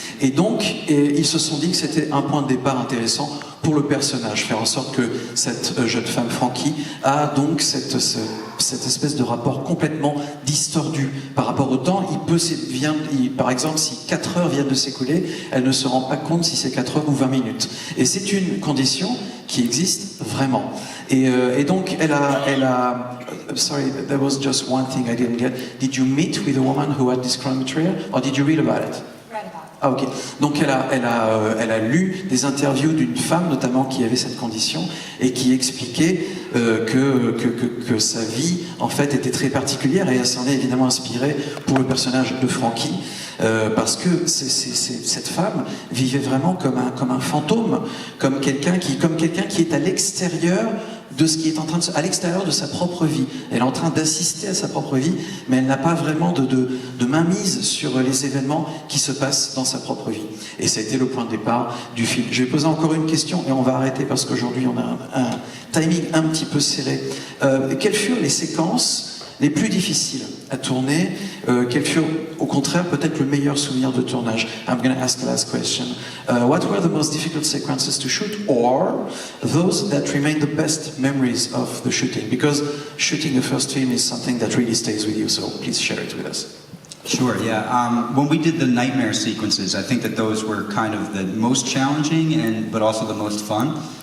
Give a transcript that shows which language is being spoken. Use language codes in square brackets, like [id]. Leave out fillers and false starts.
[fr] Et donc, ils se sont dit que c'était un point de départ intéressant pour le personnage, faire en sorte que cette jeune femme, Frankie, a donc cette espèce de rapport complètement distordu par rapport au temps. Par exemple, si 4 heures viennent de s'écouler, elle ne se rend pas compte si c'est 4 heures ou 20 minutes. Et c'est une condition qui existe vraiment. Et donc, elle a [en] sorry, there was just one thing I didn't get. Did you meet with a woman who had dyschronometria, or did you read about it? [fr] Ah ok. Donc elle a lu des interviews d'une femme notamment qui avait cette condition et qui expliquait que sa vie en fait était très particulière, et elle s'en est évidemment inspirée pour le personnage de Frankie. Parce que cette femme vivait vraiment comme un fantôme, comme quelqu'un qui est à l'extérieur de ce qui est à l'extérieur de sa propre vie. Elle est en train d'assister à sa propre vie, mais elle n'a pas vraiment de mainmise sur les événements qui se passent dans sa propre vie. Et ça a été le point de départ du film. Je vais poser encore une question et on va arrêter parce qu'aujourd'hui on a un timing un petit peu serré. Quelles furent les séquences les plus difficiles à tourner, quels furent au contraire peut-être le meilleur souvenir de tournage? [en] I'm going to ask the last question. What were the most difficult sequences to shoot, or those that remain the best memories of the shooting? Because shooting the first film is something that really stays with you, so please share it with us. Sure, yeah. When we did the nightmare sequences, I think that those were kind of the most challenging, but also the most fun.